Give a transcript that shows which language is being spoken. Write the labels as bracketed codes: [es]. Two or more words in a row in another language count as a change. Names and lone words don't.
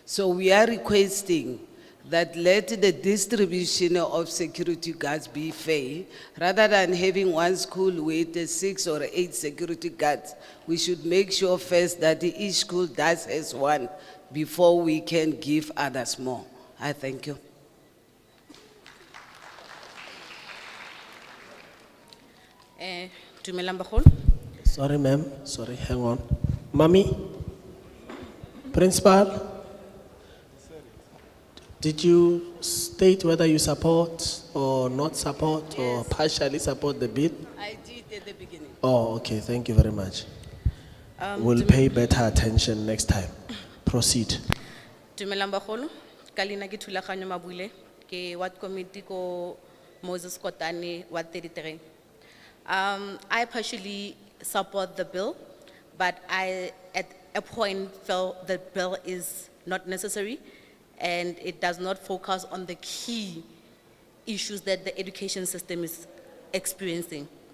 [en] So we are requesting that let the distribution of security guards be fair. Rather than having one school with 6 or 8 security guards, we should make sure first that each school does has one before we can give others more. I thank you. [tn] Dumelang bagolo. [en] Sorry, ma'am. Sorry, hang on. Mommy? Principal? Did you state whether you support or not support or partially support the bill? I did at the beginning. Oh, okay. Thank you very much. We'll pay better attention next time. Proceed. [tn] Dumelang bagolo. Kalina ke thulaganyo mabule ke [en] ward committee [tn] ko Moses Kotane ward 33. [en] I partially support the bill, but I at a point felt the bill is not necessary and it does not focus on the key issues that the education system is experiencing.